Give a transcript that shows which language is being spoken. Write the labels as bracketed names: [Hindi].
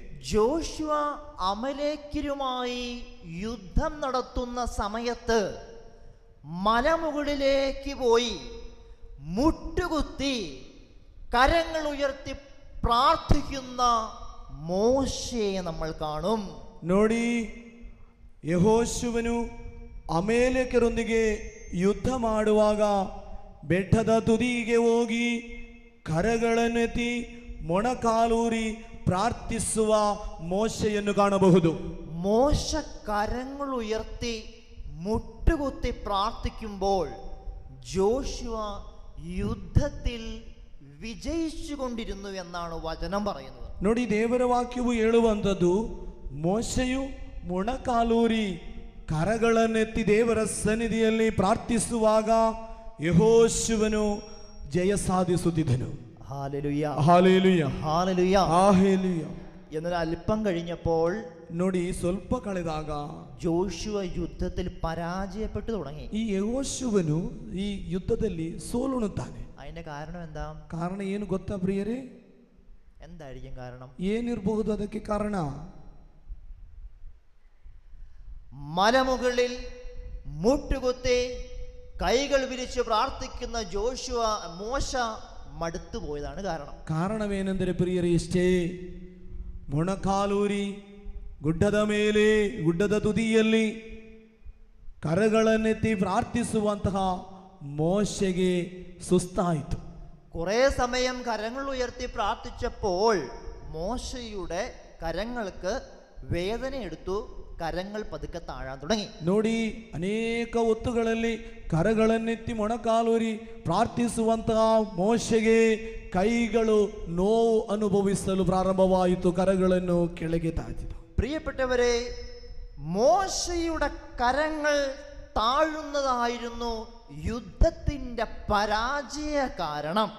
[Malayalam] Joshua അമലേക്യരുമായി യുദ്ധം നടത്തുന്ന സമയത്ത് മലമുകളിലേക്ക് പോയി മുട്ടുകുത്തി കരങ്ങൾ ഉയർത്തി പ്രാർത്ഥിക്കുന്ന മോശയെ നമ്മൾ കാണും. [Kannada] ನೋಡಿ, ಯೆಹೋಶುವನು ಅಮೇಲೇಕ್ಯರೊಂದಿಗೆ ಯುದ್ಧ ಮಾಡುವಾಗ ಬೆಟ್ಟದ ತುದಿಗೆ ಹೋಗಿ ಕರಗಳನ್ನೆತ್ತಿ ಮೊಣಕಾಲೂರಿ ಪ್ರಾರ್ಥಿಸುವ ಮೋಶೆಯನ್ನು ಕಾಣಬಹುದು. [Malayalam] മോശ കരങ്ങൾ ഉയർത്തി മുട്ടുകുത്തി പ്രാർത്ഥിക്കുമ്പോൾ ജോഷുവ യുദ്ധത്തിൽ വിജയിച്ചു കൊണ്ടിരുന്നു എന്നാണ് വചനം പറയുന്നത്. [Kannada] ನೋಡಿ, ದೇವರ ವಾಕ್ಯವು ಹೇಳುವಂಥದ್ದು, ಮೋಶೆಯು ಮೊಣಕಾಲೂರಿ ಕರಗಳನ್ನೆತ್ತಿ ದೇವರ ಸನ್ನಿಧಿಯಲ್ಲಿ ಪ್ರಾರ್ಥಿಸುವಾಗ ಯೆಹೋಶುವನು ಜಯ ಸಾಧಿಸುತ್ತಿದ್ದನು. [Malayalam] Hallelujah, hallelujah, hallelujah, hallelujah. എന്നാൽ അല്പം കഴിഞ്ഞപ്പോൾ, [Kannada] ನೋಡಿ, ಸ್ವಲ್ಪ ಕಳೆದಾಗ [Malayalam] ജോഷുവ യുദ്ധത്തിൽ പരാജയപ്പെട്ടു തുടങ്ങി. [Kannada] ಈ ಯೆಹೋಶುವನು ಈ ಯುದ್ಧದಲ್ಲಿ ಸೋಲುತ್ತಾನೆ. [Malayalam] അതിന്റെ കാരണം എന്താ? [Kannada] ಕಾರಣ ಏನು ಗೊತ್ತಾ ಪ್ರಿಯರೇ? [Malayalam] എന്തായിരിക്കും കാരണം? [Kannada] ಏನಿರಬಹುದು ಅದಕ್ಕೆ ಕಾರಣ? [Malayalam] മലമുകളിൽ മുട്ടുകുത്തി കൈകൾ വിരിച്ച് പ്രാർത്ഥിക്കുന്ന മോശ മടുത്തു പോയതാണ് കാരണം. [Kannada] ಕಾರಣವೇನೆಂದರೆ ಪ್ರಿಯರೇ, ಇಷ್ಟೇ, ಮೊಣಕಾಲೂರಿ ಗುಡ್ಡದ ತುದಿಯಲ್ಲಿ ಕರಗಳನ್ನೆತ್ತಿ ಪ್ರಾರ್ಥಿಸುವಂತಹ ಮೋಶೆಗೆ ಸುಸ್ತಾಯಿತು. [Malayalam] കുറെ സമയം കരങ്ങൾ ഉയർത്തി പ്രാർത്ഥിച്ചപ്പോൾ മോശയുടെ കരങ്ങൾക്ക് വേദന എടുത്തു. കരങ്ങൾ പതുക്കെ താഴാൻ തുടങ്ങി. [Kannada] ನೋಡಿ, ಅನೇಕ ಹೊತ್ತುಗಳಲ್ಲಿ ಕರಗಳನ್ನೆತ್ತಿ ಮೊಣಕಾಲೂರಿ ಪ್ರಾರ್ಥಿಸುವಂತಹ ಮೋಶೆಗೆ ಕೈಗಳು ನೋವು ಅನುಭವಿಸಲು ಪ್ರಾರಂಭವಾಯಿತು. ಕರಗಳನ್ನು ಕೆಳಗೆ ತಾಚಿತು. [Malayalam] പ്രിയപ്പെട്ടവരെ, മോശയുടെ കരങ്ങൾ താഴുന്നതായിരുന്നു യുദ്ധത്തിന്റെ പരാജയ കാരണം.